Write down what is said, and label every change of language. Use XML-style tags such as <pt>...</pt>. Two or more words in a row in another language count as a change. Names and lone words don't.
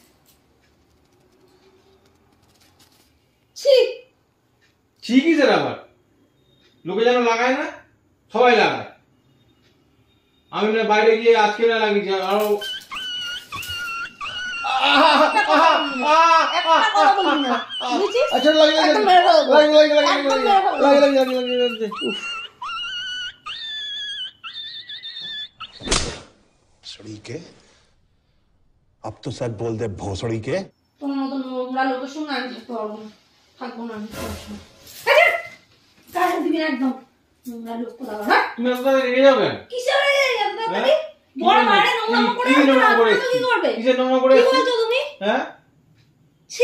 <bn>ঠিকই স্যার, আবার লোকে যেন লাগায় না, সবাই লাগায়। আমি না বাইরে গিয়ে আজকে না লাগিয়েছি আরো। আচ্ছা</bn> <hi>भोसड़ी के, अब तो सच बोल दे भोसड़ी के।</hi> <bn>তোমার মতো নোংরা লোকের সঙ্গে আমি থাকবো না আমি। দিবি না একদম, নোংরা লোক কোথাও। তুমি আপনাদের রেগে যাবে? কিসের রেগে যাবে? বড় বাইরে নোংরা করে কি করবে? কিসের নোংরা করে? কি বলছো তুমি? হ্যাঁ, ছি,</bn>